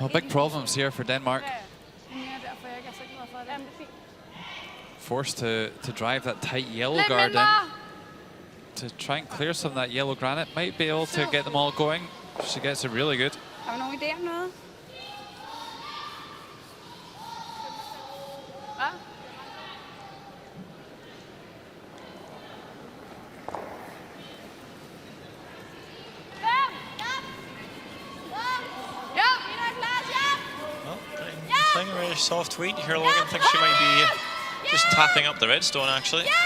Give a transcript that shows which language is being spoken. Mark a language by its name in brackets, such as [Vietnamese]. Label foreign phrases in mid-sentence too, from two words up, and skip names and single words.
[English] Well, big problems here for Denmark. Forced to drive that tight yellow guard in to try and clear some of that yellow granite. Might be able to get them all going. She gets it really good. [Danish] Har du nogen idé om noget? Hvad? [English] Playing a very soft weight here. Logan thinks she might be just tapping up the redstone, actually.